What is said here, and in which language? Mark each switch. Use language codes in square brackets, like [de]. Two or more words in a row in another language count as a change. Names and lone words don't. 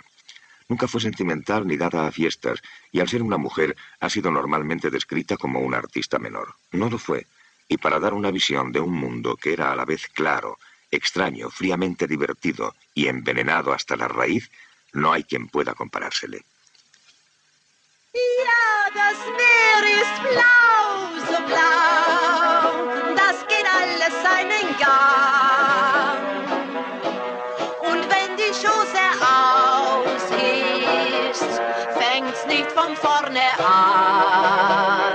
[es] Nunca fue sentimental ni dada a fiestas, y al ser una mujer ha sido normalmente descrita como una artista menor. No lo fue, y para dar una visión de un mundo que era a la vez claro, extraño, fríamente divertido y envenenado hasta la raíz, no hay quien pueda comparársele. [de] Ja, das Meer ist blau, so blau, das geht alles seinen Gang. Und wenn die Chose aus ist, fängt's nicht von vorne an.